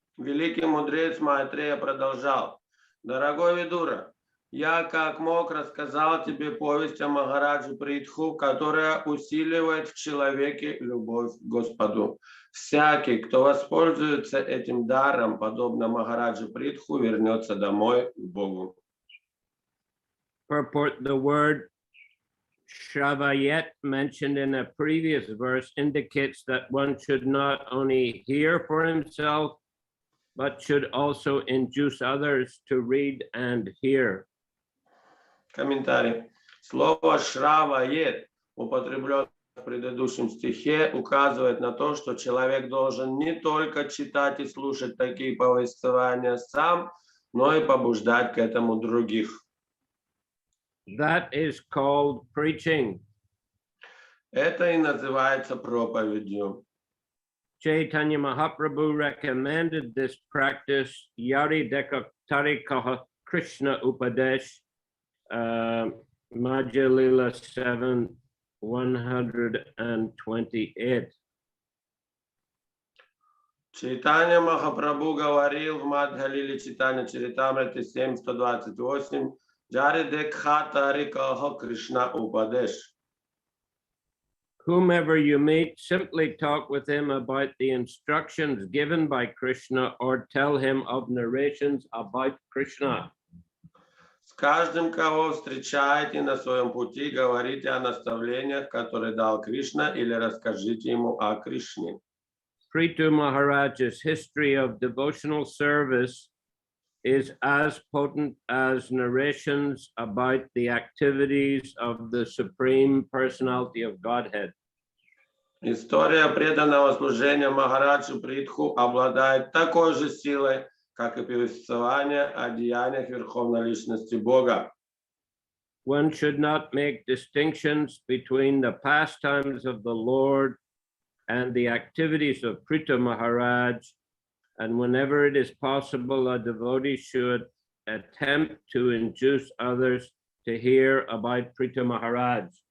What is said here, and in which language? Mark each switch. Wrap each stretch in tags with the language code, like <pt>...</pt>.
<ru>Великий мудрец Майтрея продолжал: «Дорогой Видура, я как мог рассказал тебе повесть о Махараджи Притху, которая усиливает в человеке любовь к Господу. Всякий, кто воспользуется этим даром, подобно Махараджи Притху, вернется домой к Богу».</ru> <en>Purport: the word Shravayet mentioned in a previous verse indicates that one should not only hear for himself, but should also induce others to read and hear.</en> <ru>Комментарий. Слово «шравает», употреблено в предыдущем стихе, указывает на то, что человек должен не только читать и слушать такие повествования сам, но и побуждать к этому других.</ru> <en>That is called preaching.</en> <ru>Это и называется проповедью.</ru> <en>Chaitanya Mahaprabhu recommended this practice,</en> <bn>Yari Tarikaha Krishna Upadesh,</bn> <en>Madhya Lila 7:128.</en> <ru>Чайтанья Махапрабху говорил в Мадхя-лиле Чайтанья Чаритамрите 7:128,</ru> <bn>Джари Декха Тарикаха Кришна Упадеш.</bn> <en>Whomever you meet, simply talk with him about the instructions given by Krishna or tell him of narrations about Krishna.</en> <ru>С каждым, кого встречаете на своем пути, говорите о наставлениях, которые дал Кришна, или расскажите ему о Кришне.</ru> <en>Prithu Maharaj's history of devotional service is as potent as narrations about the activities of the Supreme Personality of Godhead.</en> <ru>История преданного служения Махараджи Притху обладает такой же силой, как и повествование о деяниях Верховной Личности Бога.</ru> <en>One should not make distinctions between the pastimes of the Lord and the activities of Prithu Maharaj, and whenever it is possible, a devotee should attempt to induce others to hear about Prithu Maharaj.</en>